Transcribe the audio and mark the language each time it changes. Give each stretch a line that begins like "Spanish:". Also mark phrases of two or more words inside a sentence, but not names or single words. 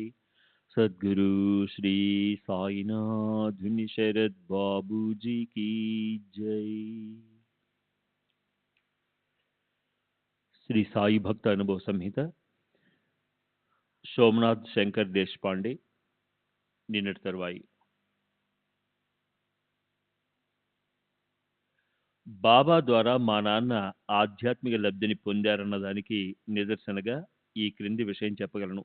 Hindi: सद्गुरु श्री साईनाथ शरद बाबू जी की जय।
Telugu: శ్రీ సాయి భక్త అనుభవ సంహిత సోమనాథ్ శంకర్ దేశపాండే నిన్నటి తరువాయి. బాబా ద్వారా మా నాన్న ఆధ్యాత్మిక లబ్ధిని పొందారన్న దానికి నిదర్శనగా ఈ క్రింది విషయం చెప్పగలను.